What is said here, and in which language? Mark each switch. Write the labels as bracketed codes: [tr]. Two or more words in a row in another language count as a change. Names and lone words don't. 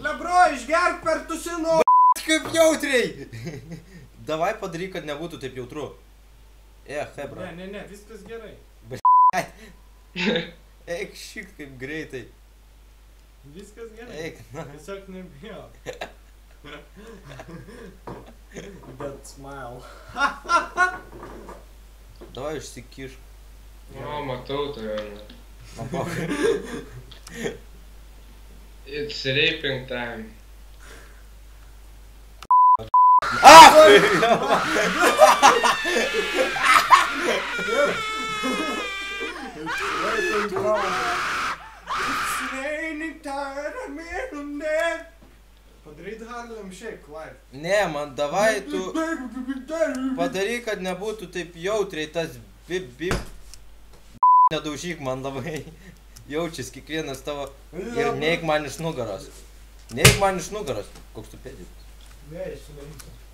[lt] Lebro, išgerk per tusino. Kaip jautriai. Davai padaryk, kad nebūtų taip jautru. Hebra. Ne, viskas gerai. Eik šik kaip greitai. Viskas gerai. Eik, na. Tiesiog nebijau. [en] That smile. [lt] Davai išsikišk. O, matau tave. [en] It's raping time. It's raining time, I'm in there. [lt] Padaryt Harlem Shake live. Ne, man davai tu padaryk, kad nebūtų taip jautriai tas bip. Nedaužyk man labai. Jaučias kiekvienas tavo. Ir neik man iš nugaros. Koks tu pėdis? Ne, išsineisiu.